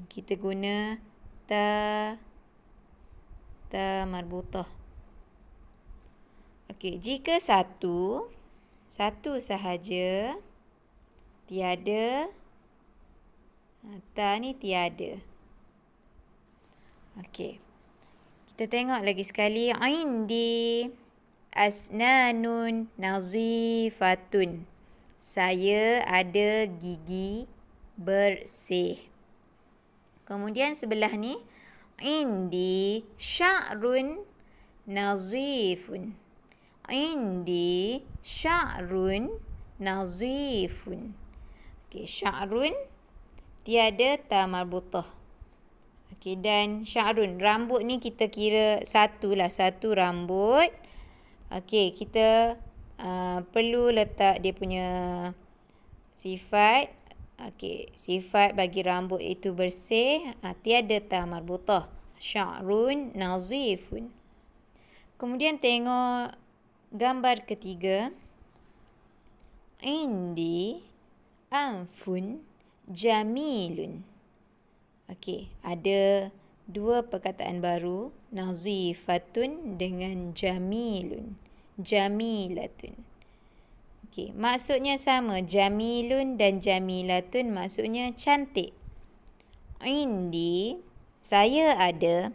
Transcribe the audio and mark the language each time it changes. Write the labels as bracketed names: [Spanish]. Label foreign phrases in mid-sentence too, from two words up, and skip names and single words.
[Malay] Kita guna [Arabic] تاء مربوطة. [Malay] Okey, jika satu sahaja, tiada, ta ni tiada. Okey, kita tengok lagi sekali. [Arabic] عندي أسنان نظيفة. [Malay] Saya ada gigi bersih. Kemudian sebelah ni [Arabic] عندي شعر نظيف. عندي شعر نظيف. [Malay] Okey, sya'run tiada [Arabic] تاء مربوطة. [Malay] Okey, dan sya'run, rambut ni kita kira satu rambut. Okey, kita perlu letak dia punya sifat. Okey, sifat bagi rambut itu bersih, tiada [Arabic] تاء مربوطة. شعر نظيف. [Malay] Kemudian tengok gambar ketiga. [Arabic] عندي أنف جميل. [Malay] Okey, ada dua perkataan baru, nazifatun dengan jamilun. Jamilatun. Okey, maksudnya sama. Jamilun dan jamilatun maksudnya cantik. Indi, saya ada.